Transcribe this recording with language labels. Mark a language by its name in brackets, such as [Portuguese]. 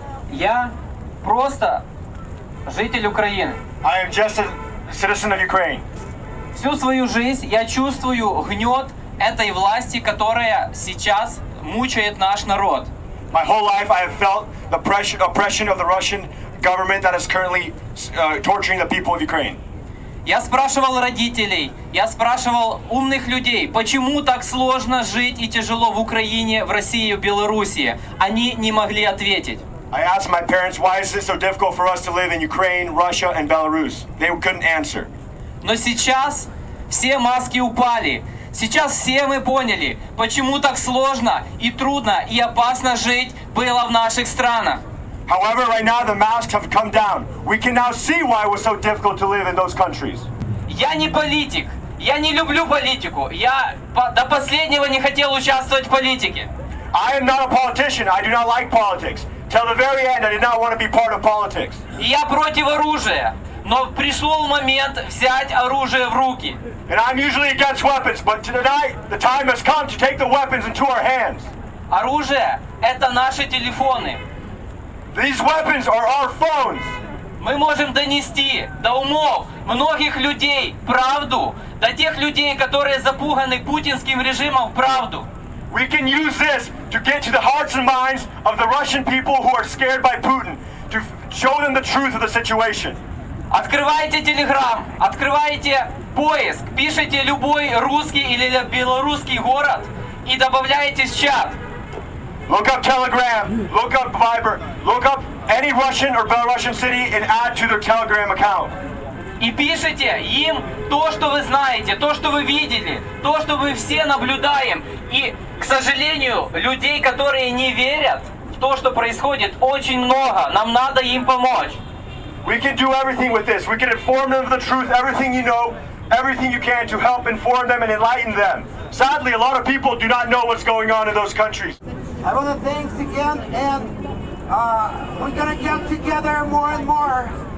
[Russian] Я просто житель Украины. [English] I am just a citizen of Ukraine. [Russian] Всю свою жизнь я чувствую гнет этой власти, которая сейчас мучает наш народ. [English] My whole life I have felt the oppression of the Russian government that is currently torturing the people of Ukraine. [Russian] Я спрашивал родителей, я спрашивал умных людей, почему так сложно жить и тяжело в Украине, в России и в Белоруссии. Они не могли ответить. [English] I asked my parents, why is it so difficult for us to live in Ukraine, Russia, and Belarus? They couldn't answer. [Russian] Но сейчас все маски упали. Сейчас все мы поняли, почему так сложно и трудно и опасно жить было в наших странах. [English] However, right now the masks have come down. We can now see why it was so difficult to live in those countries. [Russian] Я не политик. Я не люблю политику. Я до последнего не хотел участвовать в политике. [English] I am not a politician. I do not like politics. Till the very end, I did not want to be part of politics. [Russian] И я против оружия. Но пришел момент взять оружие в руки. [English] And I'm usually against weapons, but tonight the time has come to take the weapons into our hands. [Russian] Оружие – это наши телефоны. [English] These weapons are our phones. [Russian] Мы можем донести до умов многих людей правду, до тех людей, которые запуганы путинским режимом, правду. [English] We can use this to get to the hearts and minds of the Russian people who are scared by Putin, to show them the truth of the situation. [Russian] Открываете Telegram, открываете поиск, пишите любой русский или белорусский город и добавляете в чат. [English] Look up Telegram, look up Viber, look up any Russian or Belarusian city and add to their Telegram account. [Russian] И пишите им то, что вы знаете, то, что вы видели, то, что мы все наблюдаем. И, к сожалению, людей, которые не верят в то, что происходит, очень много. Нам надо им помочь. [English] We can do everything with this. We can inform them of the truth, everything you know, everything you can to help inform them and enlighten them. Sadly, a lot of people do not know what's going on in those countries. I want to thanks again, and we're gonna get together more and more.